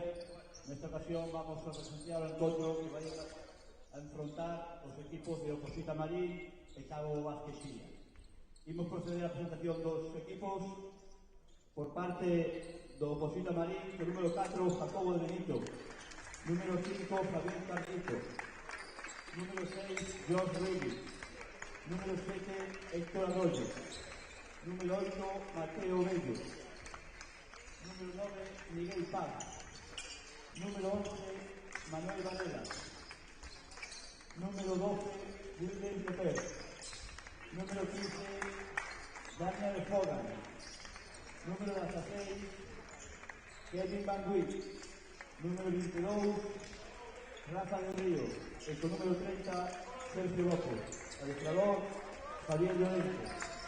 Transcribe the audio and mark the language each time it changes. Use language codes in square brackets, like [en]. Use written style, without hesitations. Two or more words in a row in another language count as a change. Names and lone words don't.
[gl] Nesta ocasión vamos a presenciar o encontro que vai a enfrontar os equipos de Oposita Marín e Cabo Vázquez Xilla. Imos proceder a presentación dos equipos por parte do Oposita Marín, o número 4, Jacobo de Benito, número 5, Fabián Carrito, número 6, George Reyes, número 7, Héctor Arroyo, número 8, Mateo Bello, número 9, Miguel Paz, número 11, Manuel Varela, número 12, Wilden López, número 15, Daniel Fogan, número 16, Kevin Van Wyk, número 22, Rafa del Río, e con número 30, Sergio López, adestrador, Javier Llorente.